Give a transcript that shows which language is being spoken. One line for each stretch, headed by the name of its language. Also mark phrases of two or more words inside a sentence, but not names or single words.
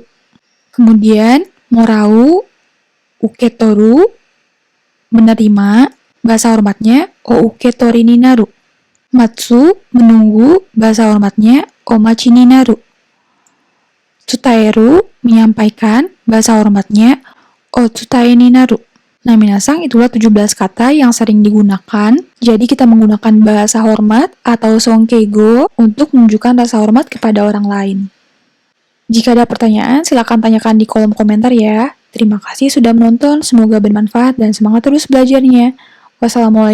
Japanese: Kemudian もらう、受け取る,
Indonesian: menerima, bahasa hormatnya
Japanese: お受け取りになる. Matsu
Indonesian: menunggu, bahasa hormatnya
Japanese: お待ちになる. Tsutaeru
Indonesian: menyampaikan, bahasa hormatnya
Japanese: お伝えになる.
Indonesian: Nah, minasang itulah 17 kata yang sering digunakan. Jadi kita menggunakan bahasa hormat atau Songkeigo untuk menunjukkan rasa hormat kepada orang lain. Jika ada pertanyaan, silakan tanyakan di kolom komentar ya. Terima kasih sudah menonton, semoga bermanfaat dan semangat terus belajarnya.